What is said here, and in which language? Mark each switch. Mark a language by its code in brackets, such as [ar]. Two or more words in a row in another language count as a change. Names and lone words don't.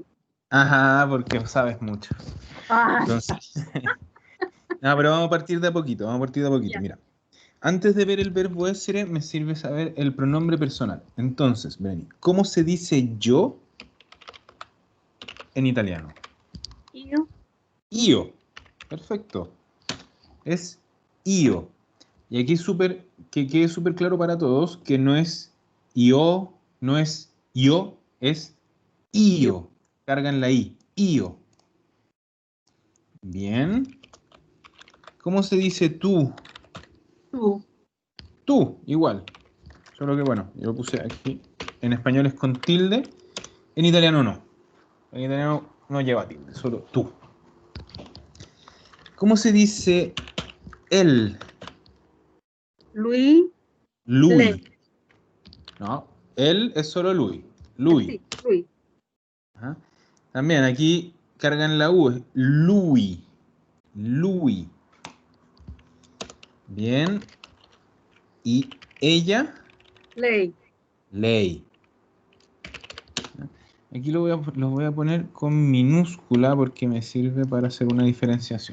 [es] Ajá, porque sabes mucho. ¡Ah! Entonces, no, pero vamos a partir de a poquito, Ya. Mira, antes de ver el verbo essere, me sirve saber el pronombre personal. Entonces, Breni, ¿cómo se dice yo en italiano? Io. Io. Perfecto. Es io. Y aquí que quede súper claro para todos que no es io, no es yo, es io. Cargan la i. Io. Bien. ¿Cómo se dice tú? Tú. Tú, igual. Solo que bueno, yo lo puse aquí. En español es con tilde. En italiano no. En italiano no lleva tilde, solo tú. ¿Cómo se dice él? Lui. Lui. Lei. No, él es solo Lui. Lui. Sí, lui. Ajá. También aquí cargan la U, es Lui. Lui. Bien. Y ella, Lei. lei. Aquí lo voy a poner con minúscula porque me sirve para hacer una diferenciación.